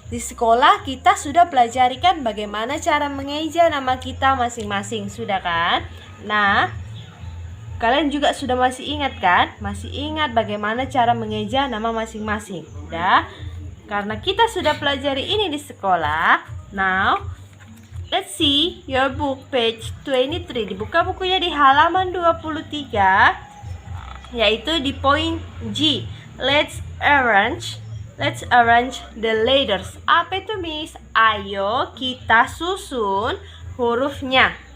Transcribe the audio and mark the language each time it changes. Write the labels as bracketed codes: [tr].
[id] Di sekolah kita sudah pelajari kan bagaimana cara mengeja nama kita masing-masing, sudah kan? Nah, kalian juga sudah masih ingat kan? Masih ingat bagaimana cara mengeja nama masing-masing. Udah? Karena kita sudah pelajari ini di sekolah. [en] Now, let's see your book page 23. [id] Dibuka bukunya di halaman 23, yaitu di poin G. [en] Let's arrange the letters. [id] Apa itu, Miss? Ayo kita susun hurufnya.